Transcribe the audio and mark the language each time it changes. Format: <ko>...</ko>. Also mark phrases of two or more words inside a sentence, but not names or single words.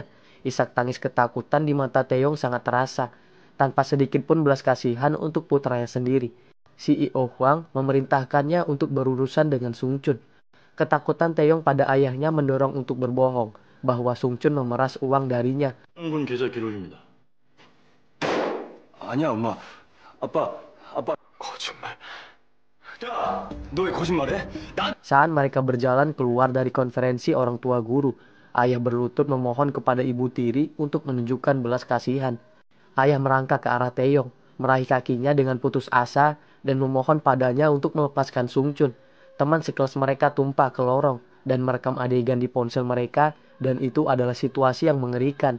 <id>Isak tangis ketakutan di mata Taeyong sangat terasa, tanpa sedikit pun belas kasihan untuk putranya sendiri. CEO Huang memerintahkannya untuk berurusan dengan Sung Chun. Ketakutan Taeyong pada ayahnya mendorong untuk berbohong bahwa Sung Chun memeras uang darinya.</id> <ko>군 계좌 기록입니다. 아니야, 엄마. 아빠. 거짓말. 야, 너 왜 거짓말해?</ko> <id>Saat mereka berjalan keluar dari konferensi orang tua guru, ayah berlutut memohon kepada ibu tiri untuk menunjukkan belas kasihan. Ayah merangkak ke arah Taeyong, meraih kakinya dengan putus asa dan memohon padanya untuk melepaskan Sung Chun. Teman sekelas mereka tumpah ke lorong dan merekam adegan di ponsel mereka, dan itu adalah situasi yang mengerikan.</id>